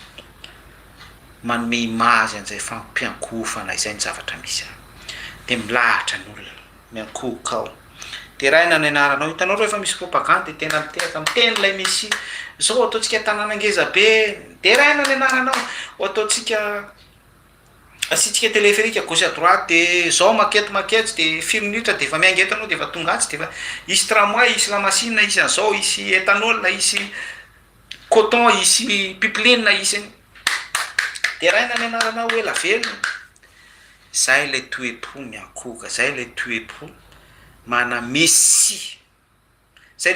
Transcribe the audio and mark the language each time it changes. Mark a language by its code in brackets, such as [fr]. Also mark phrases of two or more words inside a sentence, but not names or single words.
[mg] manome image an'izay fampiankofana izay ny zavatra misy de milahatra ny olona miankohoka ao de raha ina ny anaranao hitanao reo efa misy propagande tena mitehaka miteny lay misy zao ataontsika tanàna ngeza be de raha ina ny anaranao ataontsika asitsika [fr] téléphérique à gauche à droite [mg] de zao makety de firy minitra de efa miainga etanao de efa tonga atsy de efa isy tramway isy lamasine isy an'izao isy éthanol isy coton isy pipeline isy de raha ina ny anaranao hoe la velona zay le toe-po miankoka zay le toe-po mana messi zay